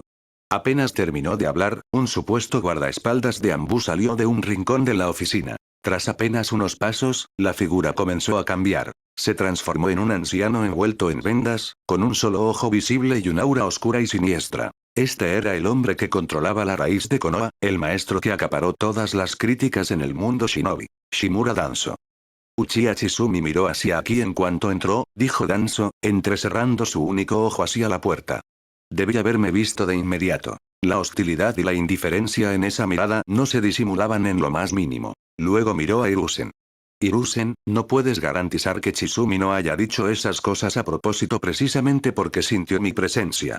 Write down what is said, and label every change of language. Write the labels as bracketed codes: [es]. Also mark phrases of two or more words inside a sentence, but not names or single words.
[es] Apenas terminó de hablar, un supuesto guardaespaldas de Anbu salió de un rincón de la oficina. Tras apenas unos pasos, la figura comenzó a cambiar. Se transformó en un anciano envuelto en vendas, con un solo ojo visible y un aura oscura y siniestra. Este era el hombre que controlaba la raíz de Konoha, el maestro que acaparó todas las críticas en el mundo shinobi. Shimura Danzo. Uchiha Chizumi miró hacia aquí en cuanto entró, dijo Danzo, entrecerrando su único ojo hacia la puerta. Debí haberme visto de inmediato. La hostilidad y la indiferencia en esa mirada no se disimulaban en lo más mínimo. Luego miró a Hiruzen. Hiruzen, no puedes garantizar que Chizumi no haya dicho esas cosas a propósito precisamente porque sintió mi presencia.